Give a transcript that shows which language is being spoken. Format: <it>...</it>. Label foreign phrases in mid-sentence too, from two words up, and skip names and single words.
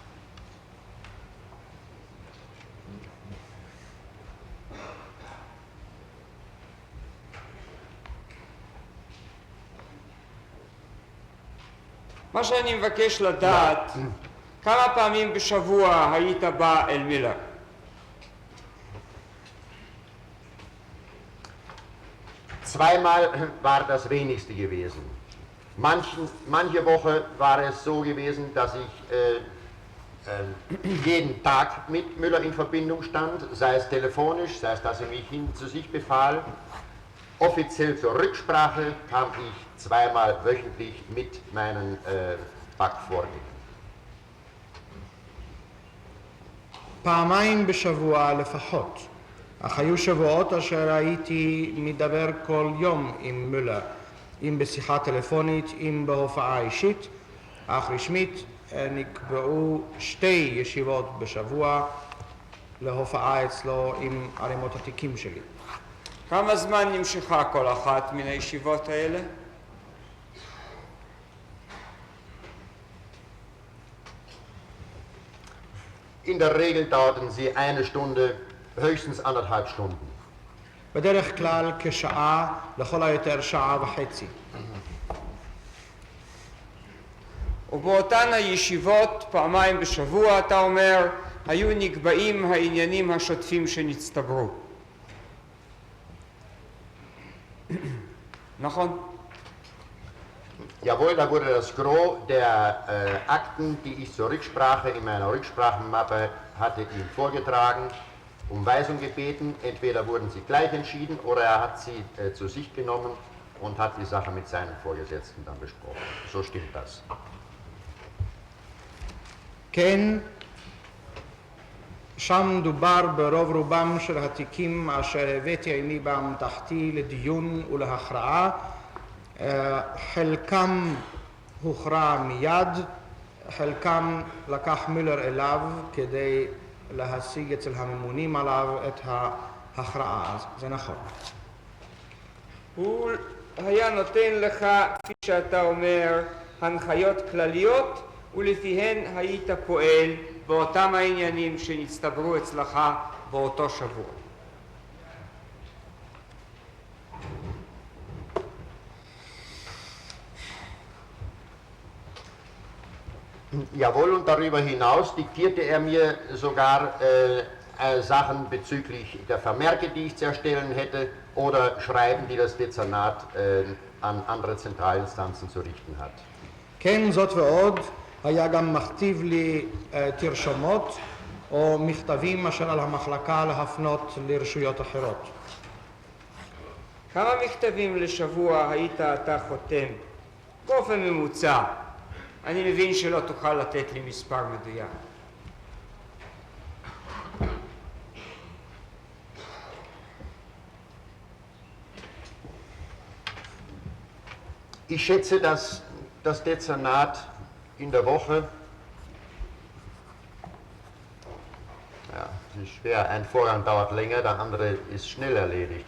<he>מה שאני מבקש לדעת, כמה פעמים בשבוע היית בא אל מילר?</he> <de>Zweimal war das wenigste gewesen. Manche Woche war es so gewesen, dass ich jeden Tag mit Müller in Verbindung stand, sei es telefonisch, sei es, dass er mich zu sich befahl. Offiziell zur Rücksprache kam ich zweimal wöchentlich mit meinen Backvorgängen.</de> <he>פעמיים בשבוע לפחות, אך היו שבועות אשר הייתי מדבר כל יום עם מולר, אם בשיחה טלפונית, אם בהופעה אישית, אך רשמית נקבעו 2 ישיבות בשבוע להופעה אצלו עם ערימות התיקים שלי. כמה זמן נמשכה כל אחת מן הישיבות האלה?</he> <de>In der Regel dauerten sie 1 Stunde, höchstens 1,5 Stunden.</de> <he>בדרך כלל כשעה, לכל היותר שעה וחצי. ובאותן הישיבות, פעמיים בשבוע, אתה אומר, היו נקבעים העניינים השוטפים שנצטברו. נכון?</he> <de>Jawohl, da wurde das Gros der Akten, die ich zur Rücksprache in meiner Rücksprachenmappe hatte, ihm vorgetragen, um Weisung gebeten. Entweder wurden sie gleich entschieden oder er hat sie zu sich genommen und hat die Sache mit seinen Vorgesetzten dann besprochen. So stimmt das.</de> <he>כן, שם דובר ברוב רובם של התיקים אשר הבאתי עימי באמתחתי לדיון ולהכרעה. חלקם הוכרע מיד, חלקם לקח מילר אליו כדי להשיג אצל הממונים עליו את ההכרעה. זה נכון. הוא היה נותן לך, כפי שאתה אומר, הנחיות כלליות, ולפיהן היית פועל באותם העניינים שנצטברו אצלך באותו שבוע.</he> <de>Jawohl, und darüber hinaus diktierte er mir sogar Sachen bezüglich der Vermerke, die ich zu erstellen hätte, oder Schreiben, die das Dezernat an andere Zentralinstanzen zu richten hat.</de> <he>כן, זאת ועוד, היה גם מכתיב לי תרשומות או מכתבים אשר על המחלקה להפנות לרשויות אחרות. כמה מכתבים לשבוע היית אתה חותם? באופן ממוצע. אני מבין שלא תוכל לתת לי מספר מדויק.</he> <de>Ich schätze, dass das Dezernat in der Woche, ja, es ist schwer, ein Vorgang dauert länger, der andere ist schnell erledigt.</de>